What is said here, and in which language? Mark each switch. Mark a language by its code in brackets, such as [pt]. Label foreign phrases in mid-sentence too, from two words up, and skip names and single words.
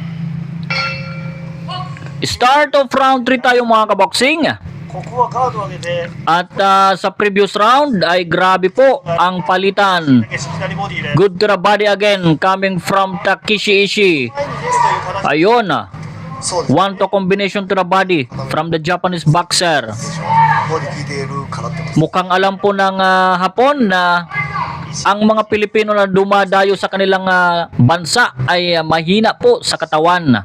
[en] Start of round 3 [tl] tayo mga kaboksing. [ja] ここはガードを上げて [tl] At sa [en] previous round [tl] ay grabe po ang palitan. [ja] 左ボディで [en] Good to the body again coming from Takeshi Ishii. [ja] 前に出るという形 [tl] Ayun, [ja] そうです [en] one to combination to the body from the Japanese boxer. [ja] ボディ効いているからってこと [tl] Mukhang alam po ng Hapon na ang mga Pilipino na dumadayo sa kanilang bansa ay mahina po sa katawan.